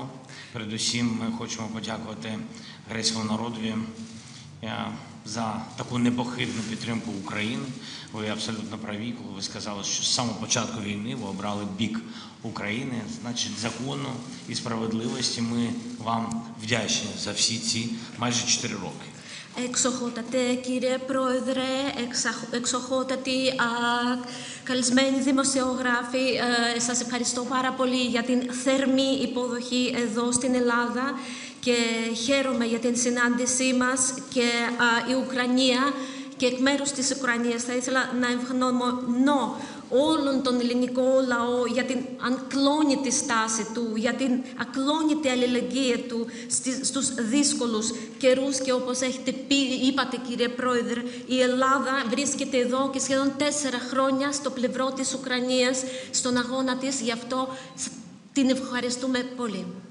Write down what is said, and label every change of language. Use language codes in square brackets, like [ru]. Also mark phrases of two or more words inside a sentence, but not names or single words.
[uk] Передусім ми хочемо подякувати грецькому народові за таку непохитну підтримку України. Ви абсолютно праві, коли ви сказали, що з самого початку війни ви обрали бік України. Значить, закону і справедливості ми вам вдячні за всі ці майже 4 роки. [el] Εξοχότατε κύριε Πρόεδρε, εξοχότατοι καλεσμένοι δημοσιογράφοι, σας ευχαριστώ πάρα πολύ για την θερμή υποδοχή εδώ στην Ελλάδα και χαίρομαι για την συνάντησή μας και η Ουκρανία και εκ μέρους της Ουκρανίας θα ήθελα να ευγνωμονώ όλον τον ελληνικό λαό για την ακλόνητη στάση του, για την ακλόνητη αλληλεγγύη του στους δύσκολους καιρούς και όπως έχετε πει, είπατε κύριε Πρόεδρε, η Ελλάδα βρίσκεται εδώ και σχεδόν 4 χρόνια στο πλευρό της Ουκρανίας, στον αγώνα της, γι' αυτό την ευχαριστούμε πολύ.